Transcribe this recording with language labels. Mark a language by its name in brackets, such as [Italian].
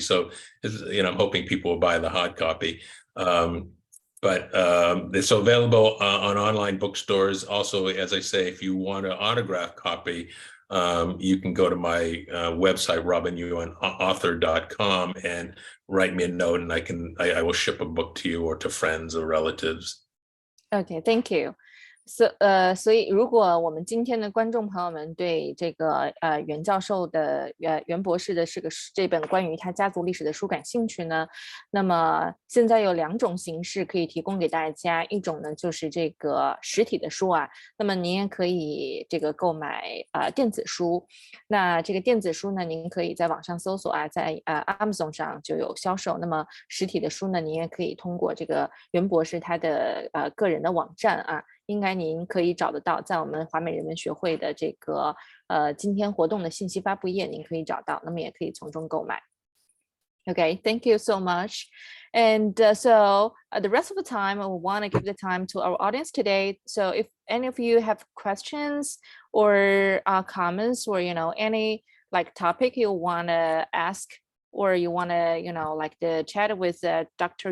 [English] So, I'm hoping people will buy the hard copy. But it's available on online bookstores. Also, as I say, if you want an autographed copy, you can go to my website, robinyuanauthor.com, and write me a note, and I will ship a book to you or to friends or relatives. Okay, thank you. [Chinese] 所以如果我们今天的观众朋友们对这个袁教授的袁博士的这本关于他家族历史的书感兴趣呢，那么现在有2种形式可以提供给大家，一种呢就是这个实体的书啊，那么您也可以这个购买电子书。那这个电子书呢，您可以在网上搜索啊，在Amazon 上就有销售。那么实体的书呢，您也可以通过这个袁博士他的个人的网站啊。应该您可以找得到，在我们华美人文学会的这个今天活动的信息发布页，您可以找到，那么也可以从中购买。 [English] Okay, thank you so much. And so the rest of the time, I want to give the time to our audience today. So if any of you have questions or comments, or any like topic you want to ask, or you want to like the chat with Dr.